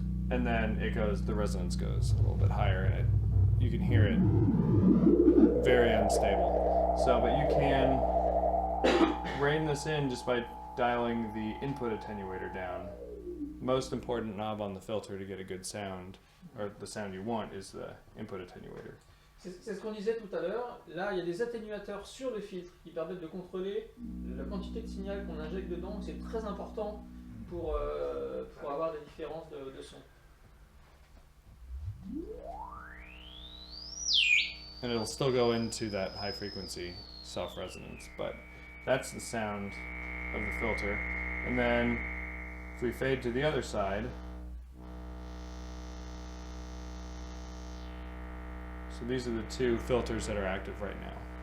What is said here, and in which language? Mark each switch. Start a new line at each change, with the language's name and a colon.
English: And then it goes, the resonance goes a little bit higher and you can hear it very unstable. So, but you can rein this in just by dialing the input attenuator down. Most important knob on the filter to get a good sound, or the sound you want, is the input attenuator.
French: C'est ce qu'on disait tout à l'heure. Là, il y a des atténuateurs sur le filtre qui permettent de contrôler la quantité de signal qu'on injecte dedans. C'est très important pour avoir des différences de son.
English: And it'll still go into that high frequency self-resonance, but that's the sound of the filter. And then if we fade to the other side, so these are the two filters that are active right now.